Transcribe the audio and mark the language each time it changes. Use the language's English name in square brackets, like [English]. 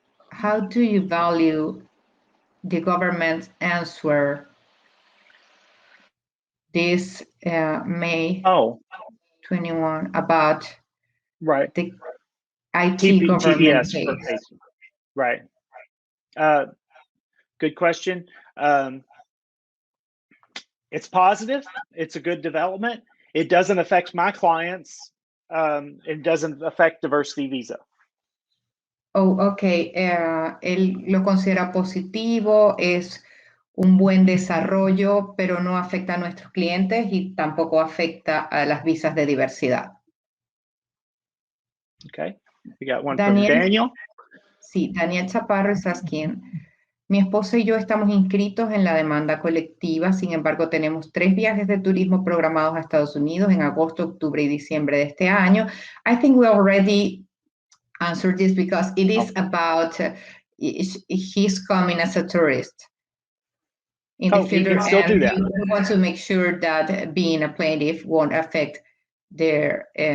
[English] How do you value the government's answer this May 21 about the IT government case? Right. Good question. It's positive. It's a good development. It doesn't affect my clients. It doesn't affect diversity visa. Oh, okay. [Spanish] Él lo considera positivo, es un buen desarrollo, pero no afecta a nuestros clientes y tampoco afecta a las visas de diversidad. [English] Okay. We got one from Daniel. [Spanish] Sí, Daniel Chaparro es asking. Mi esposo y yo estamos inscritos en la demanda colectiva, sin embargo tenemos 3 viajes de turismo programados a Estados Unidos en agosto, octubre y diciembre de este año. [English] I think we already answered this because it is about he's coming as a tourist in the future, and we want to make sure that being a plaintiff won't affect their